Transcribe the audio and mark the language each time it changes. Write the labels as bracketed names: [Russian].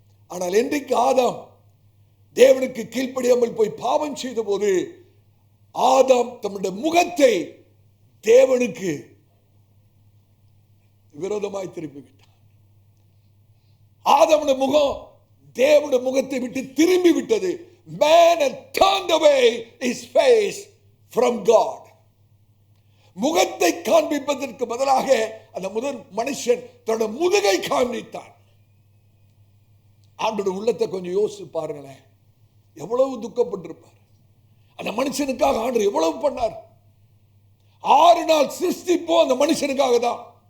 [Tamil] ஆனால் என்றைக்கு ஆதாம் தேவனுக்கு கீழ்ப்படியாமல் போய் பாவம் செய்த போது ஆதாம் தம்முடைய முகத்தை தேவனுக்கு விரோதமாய் திருப்பி விட்டார். ஆதாமுடைய முகம் தேவனுடைய முகத்தை விட்டு திரும்பி விட்டது. [English] Man had turned away his face from God. [Tamil] முகத்தை காண்பிப்பதற்கு பதிலாக அந்த முதல் மனுஷன் தன்னுடைய முதுகை காண்பித்தான். ஆண்டோட உள்ளத்தை கொஞ்சம் யோசிச்சு பாருங்களேன், எவ்வளவு துக்கப்பட்டிருப்பார். அந்த மனுஷனுக்காக ஆண்டவர் எவ்வளவு பண்ணார். 6 நாள் சிருஷ்டிப்போம் அந்த மனுஷனுக்காக தான்.